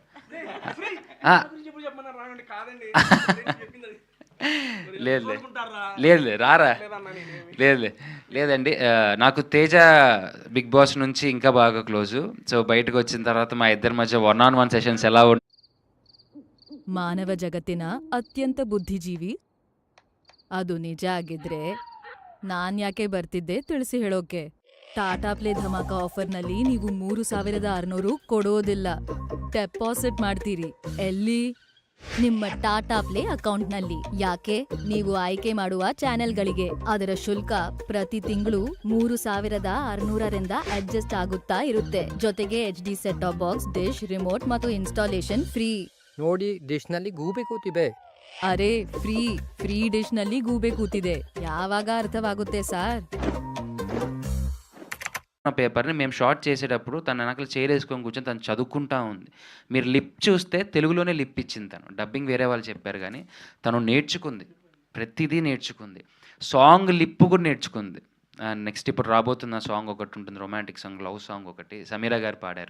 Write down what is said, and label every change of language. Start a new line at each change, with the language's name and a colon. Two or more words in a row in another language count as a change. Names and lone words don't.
Telugu: లేదు లేదు రారా లేదు లేదండి. నాకు తేజ బిగ్ బాస్ నుంచి ఇంకా బాగా క్లోజు. సో బయటకు వచ్చిన తర్వాత మా ఇద్దరి మధ్య 1-on-1 సెషన్స్ ఎలా ఉంటాయి.
Kannada: ಮಾನವ ಜಗತ್ತಿನ ಅತ್ಯಂತ ಬುದ್ಧಿಜೀವಿ ಅದು ನಿಜ ಆಗಿದ್ರೆ ನಾನ್ಯಾಕೆ ಬರ್ತಿದ್ದೆ ತಿಳಿಸಿ ಹೇಳೋಕೆ. ಟಾಟಾ ಪ್ಲೇ ಧಮಾಕ ಆಫರ್ನಲ್ಲಿ ನೀವು 3600 ಕೊಡೋದಿಲ್ಲ, ಡೆಪಾಸಿಟ್ ಮಾಡ್ತೀರಿ. ಎಲ್ಲಿ? ನಿಮ್ಮ ಟಾಟಾ ಪ್ಲೇ ಅಕೌಂಟ್ನಲ್ಲಿ. ಯಾಕೆ? ನೀವು ಆಯ್ಕೆ ಮಾಡುವ ಚಾನೆಲ್ಗಳಿಗೆ. ಅದರ ಶುಲ್ಕ ಪ್ರತಿ ತಿಂಗಳು 3600ರಿಂದ ಅಡ್ಜಸ್ಟ್ ಆಗುತ್ತಾ ಇರುತ್ತೆ. ಜೊತೆಗೆ HD
English: set top box,
Kannada: ಡಿಶ್, ರಿಮೋಟ್ ಮತ್ತು ಇನ್ಸ್ಟಾಲೇಷನ್ ಫ್ರೀ. ನೋಡಿ, ಡಿಶ್ನಲ್ಲಿ ಗೂಬೆ ಕೂತಿದೆ. ಅರೆ ಫ್ರೀ ಡಿಶ್ನಲ್ಲಿ ಗೂಬೆ ಕೂತಿದೆ. ಯಾವಾಗ ಅರ್ಥವಾಗುತ್ತೆ ಸಾರ್?
Telugu: పేపర్ని మేము షార్ట్ చేసేటప్పుడు తన వెనకాల వేసుకొని కూర్చొని తను చదువుకుంటా ఉంది. మీరు లిప్ చూస్తే తెలుగులోనే లిప్ ఇచ్చింది తను. డబ్బింగ్ వేరే వాళ్ళు చెప్పారు కానీ తను నేర్చుకుంది, ప్రతిదీ నేర్చుకుంది. సాంగ్ లిప్ కూడా నేర్చుకుంది. నెక్స్ట్ ఇప్పుడు రాబోతున్న సాంగ్ ఒకటి ఉంటుంది,
English: romantic song, love song
Telugu: ఒకటి సమీరా గారు పాడారు.